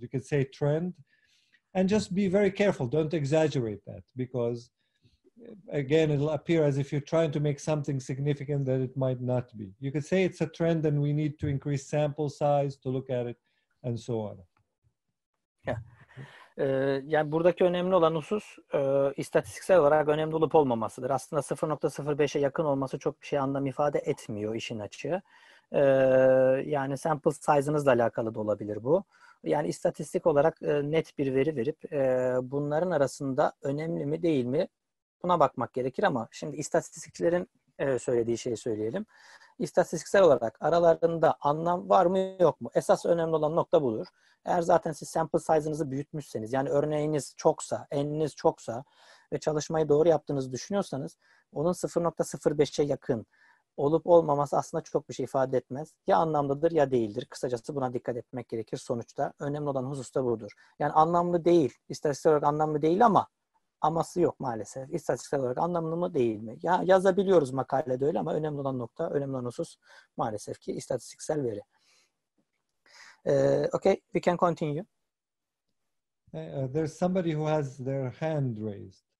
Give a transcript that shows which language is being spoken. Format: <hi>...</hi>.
<en>You could say trend, and just be very careful. Don't exaggerate that, because again, it'll appear as if you're trying to make something significant that it might not be. You could say it's a trend and we need to increase sample size to look at it, and so on. Yeah.</en> <tr>Yani buradaki önemli olan husus istatistiksel olarak önemli olup olmamasıdır. Aslında 0.05'e yakın olması çok bir şey anlam ifade etmiyor işin açığı. Yani sample size'ınızla alakalı da olabilir bu. Yani istatistik olarak net bir veri verip bunların arasında önemli mi değil mi buna bakmak gerekir, ama şimdi istatistikçilerin söylediği şeyi söyleyelim. İstatistiksel olarak aralarında anlam var mı yok mu? Esas önemli olan nokta budur. Eğer zaten siz sample size'ınızı büyütmüşseniz, yani örneğiniz çoksa, n'iniz çoksa ve çalışmayı doğru yaptığınızı düşünüyorsanız, onun 0.05'e yakın olup olmaması aslında çok bir şey ifade etmez. Ya anlamlıdır ya değildir. Kısacası buna dikkat etmek gerekir sonuçta. Önemli olan husus da budur. Yani anlamlı değil, istatistiksel olarak anlamlı değil ama aması yok maalesef. İstatistiksel olarak anlamlı mı değil mi? Ya yazabiliyoruz makalede öyle, ama önemli olan nokta, önemli olan husus maalesef ki istatistiksel veri.</tr> <en>Okay, we can continue. There's somebody who has their hand raised.</en>